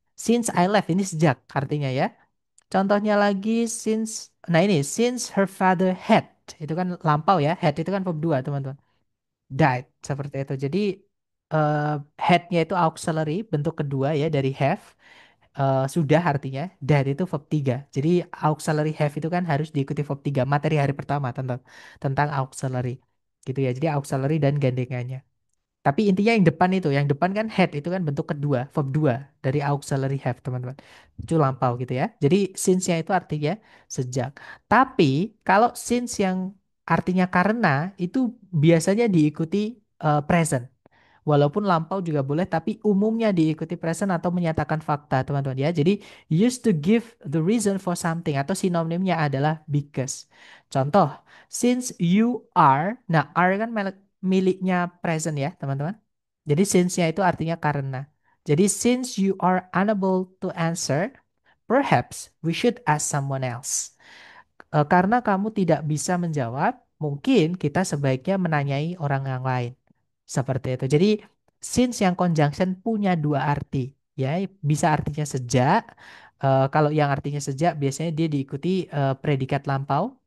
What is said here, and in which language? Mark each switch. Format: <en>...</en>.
<en>Since I left,</en> <id>ini sejak artinya ya. Contohnya lagi nah ini</id> <en>since her father had</en> <id>itu kan lampau ya, had itu kan verb 2 teman-teman. Died seperti itu. Jadi eh had-nya itu auxiliary bentuk kedua ya dari have. Sudah artinya died itu verb 3. Jadi auxiliary have itu kan harus diikuti verb 3 materi hari pertama tentang auxiliary. Gitu ya. Jadi auxiliary dan gandengannya. Tapi intinya yang depan kan had itu kan bentuk kedua, verb 2 dari auxiliary have, teman-teman. Itu lampau gitu ya. Jadi since-nya itu artinya sejak. Tapi kalau since yang artinya karena itu biasanya diikuti present. Walaupun lampau juga boleh, tapi umumnya diikuti present atau menyatakan fakta, teman-teman ya. Jadi</id> <en>used to give the reason for something</en> <id>atau sinonimnya adalah</id> <en>because.</en> <id>Contoh,</id> <en>since you are,</en> <id>nah are kan miliknya present ya, teman-teman. Jadi since-nya itu artinya karena. Jadi</id> <en>since you are unable to answer, perhaps we should ask someone else.</en> <id>Karena kamu tidak bisa menjawab, mungkin kita sebaiknya menanyai orang yang lain. Seperti itu. Jadi since yang conjunction punya dua arti, ya, bisa artinya sejak. Kalau yang artinya sejak biasanya dia diikuti predikat lampau.</id>